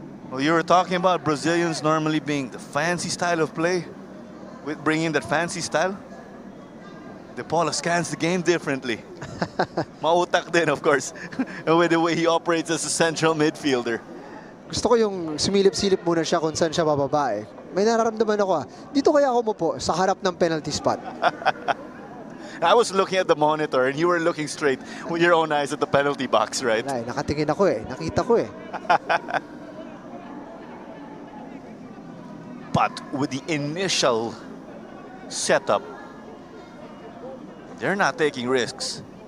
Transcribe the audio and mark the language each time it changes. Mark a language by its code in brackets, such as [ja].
[en] Well, you were talking about Brazilians normally being the fancy style of play, with bringing that fancy style. De Paula scans the game differently. [tl] Mautak din, [en] of course, with the way he operates as a central midfielder. [tl] Gusto ko yung sumilip-silip muna siya kung saan siya bababa eh. May nararamdaman ako dito kaya ako umupo sa harap ng penalty spot. [en] I was looking at the monitor and you were looking straight with your own eyes at the penalty box, right? [tl] Ay, nakatingin ako eh. Nakita ko eh. [en] But with the initial setup, they're not taking risks.